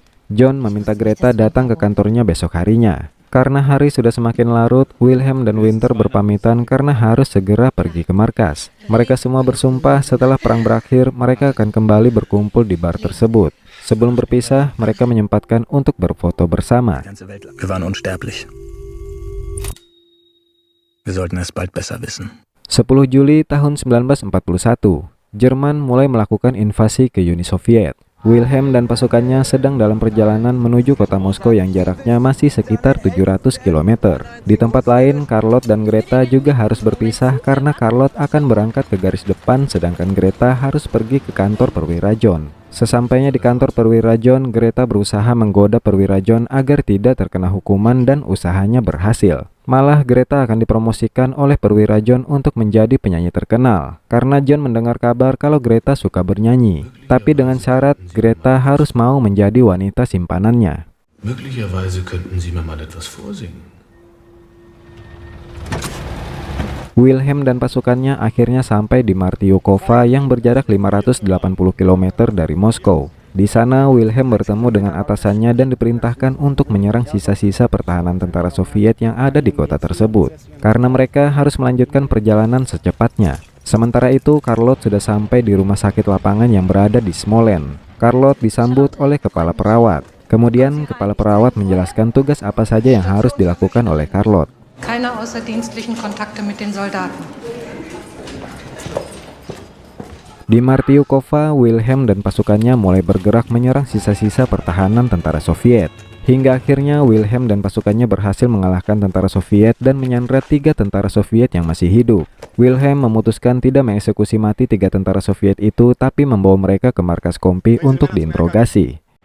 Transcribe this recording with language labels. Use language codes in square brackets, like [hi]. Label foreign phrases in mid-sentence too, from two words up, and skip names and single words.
[id] John meminta Greta datang ke kantornya besok harinya. Karena hari sudah semakin larut, Wilhelm dan Winter berpamitan karena harus segera pergi ke markas. Mereka semua bersumpah setelah perang berakhir, mereka akan kembali berkumpul di bar tersebut. Sebelum berpisah, mereka menyempatkan untuk berfoto bersama. [de] Wir waren unsterblich. Wir sollten es bald besser wissen. [id] 10 Juli tahun 1941, Jerman mulai melakukan invasi ke Uni Soviet. Wilhelm dan pasukannya sedang dalam perjalanan menuju kota Moskow yang jaraknya masih sekitar 700 km. Di tempat lain, Charlotte dan Greta juga harus berpisah karena Charlotte akan berangkat ke garis depan sedangkan Greta harus pergi ke kantor perwira John. Sesampainya di kantor perwira John, Greta berusaha menggoda perwira John agar tidak terkena hukuman dan usahanya berhasil. Malah Greta akan dipromosikan oleh perwira John untuk menjadi penyanyi terkenal. Karena John mendengar kabar kalau Greta suka bernyanyi. Tapi dengan syarat Greta harus mau menjadi wanita simpanannya. [de] Möglicherweise könnten Sie mir mal etwas vorsingen. [id] Wilhelm dan pasukannya akhirnya sampai di Martyukova yang berjarak 580 km dari Moskow. Di sana, Wilhelm bertemu dengan atasannya dan diperintahkan untuk menyerang sisa-sisa pertahanan tentara Soviet yang ada di kota tersebut. Karena mereka harus melanjutkan perjalanan secepatnya. Sementara itu, Charlotte sudah sampai di rumah sakit lapangan yang berada di Smolensk. Charlotte disambut oleh kepala perawat. Kemudian, kepala perawat menjelaskan tugas apa saja yang harus dilakukan oleh Charlotte. [de] Keine außerdienstlichen Kontakte mit den Soldaten. [id] Di Martyukova, Wilhelm dan pasukannya mulai bergerak menyerang sisa-sisa pertahanan tentara Soviet. Hingga akhirnya Wilhelm dan pasukannya berhasil mengalahkan tentara Soviet dan menyandra 3 tentara Soviet yang masih hidup. Wilhelm memutuskan tidak mengeksekusi mati 3 tentara Soviet itu, tapi membawa mereka ke markas Kompi untuk diinterogasi.